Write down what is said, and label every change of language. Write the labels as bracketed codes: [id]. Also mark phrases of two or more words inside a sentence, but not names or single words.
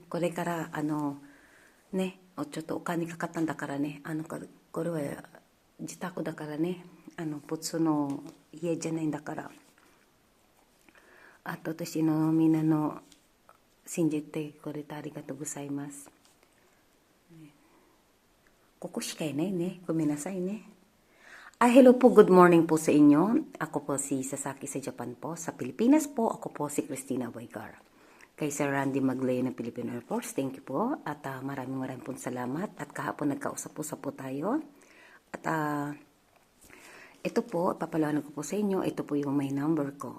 [ja] これからね、ちょっとお金かかったんだからね、これは自宅だからね、普通の家じゃないんだから。あと私のみんなの信じてくれてありがとうございます。ここしかいないね。ごめんなさいね。 [tl] Hello po, good morning po sa inyo. Ako po si Sasaki sa Japan po. Sa Pilipinas po, ako po si Christina Boygar. Kay Sir Randy Maglay ng Philippine Air Force, [en] thank you [tl] po. At maraming pong salamat. At kahapon nagkausap-usap po tayo. At ito po, papalawanan ko po sa inyo, ito po yung my number ko.